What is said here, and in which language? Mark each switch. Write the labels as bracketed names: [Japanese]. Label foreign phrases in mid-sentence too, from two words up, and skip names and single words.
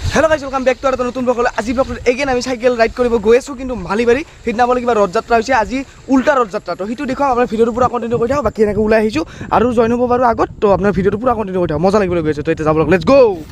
[English] hello guys welcome back to our [Assamese] নতুন ব্লগ আজি ব্লগত এগেইন আমি সাইকেল রাইড কৰিব গৈ আছো কিন্তু মালিবাৰী সিদিনা বলে কিবা ৰথযাত্ৰা হৈছে আজি উল্টা ৰথযাত্ৰা তো হিটো দেখো আপোনাৰ ভিডিওটো পুৰা কন্টিনিউ কৰি থাকক বাকি এনেকৈ ওলাই আহিছো আৰু জয়েন হ'ব বাৰু আগত তো আপোনাৰ ভিডিওটো পুৰা কন্টিনিউ কৰি থাকক মজা লাগিব গৈছে তো এতিয়া যাব [English] let's go